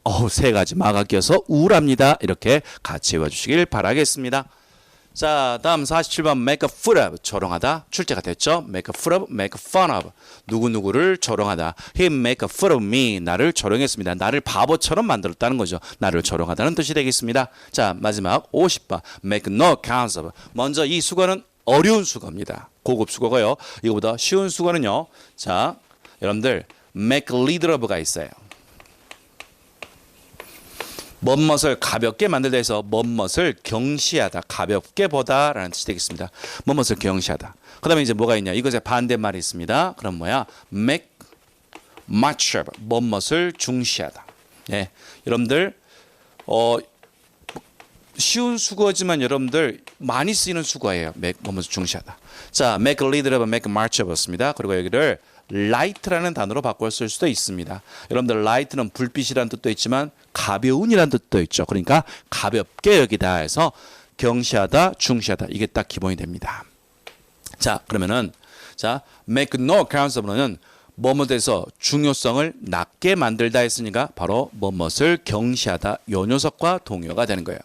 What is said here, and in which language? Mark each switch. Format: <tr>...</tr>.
<ko>세 가지 마가 껴서 우울합니다. 이렇게 같이 외워주시길 바라겠습니다. 자, 다음 47번</ko> <en>make a fool of.</en> <ko>조롱하다. 출제가 됐죠.</ko> <en>make a fool of, make fun of.</en> <ko>누구누구를 조롱하다.</ko> <en>He make a fool of me.</en> <ko>나를 조롱했습니다. 나를 바보처럼 만들었다는 거죠. 나를 조롱하다는 뜻이 되겠습니다. 자, 마지막 50번</ko> <en>make no accounts of.</en> <ko>먼저 이 수거는 어려운 수거입니다. 고급 수거고요. 이거보다 쉬운 수거는요. 자, 여러분들</ko> <en>make little of</en> <ko>가 있어요. 멋멋을 가볍게 만들다 해서 멋멋을 경시하다, 가볍게 보다라는 뜻이 되겠습니다. 멋멋을 경시하다. 그 다음에 이제 뭐가 있냐? 이것의 반대말이 있습니다. 그럼 뭐야?</ko> <en>make much of,</en> <ko>멋멋을 중시하다. 예, 여러분들 쉬운 수거지만 여러분들 많이 쓰이는 수거예요. make, 멋멋을 중시하다.</ko> <en>자, make a little of, make much of였습니다.</en> <ko>그리고 여기를 light라는 단어로 바꿔 쓸 수도 있습니다. 여러분들 light는 불빛이라는 뜻도 있지만 가벼운이라는 뜻도 있죠. 그러니까 가볍게 여기다 해서 경시하다, 중시하다 이게 딱 기본이 됩니다. 자, 그러면은 자</ko> <en>make no accounts of</en> <ko>는 뭐뭐에서 중요성을 낮게 만들다 했으니까 바로 뭐뭇을 경시하다 요 녀석과 동요가 되는 거예요.</ko>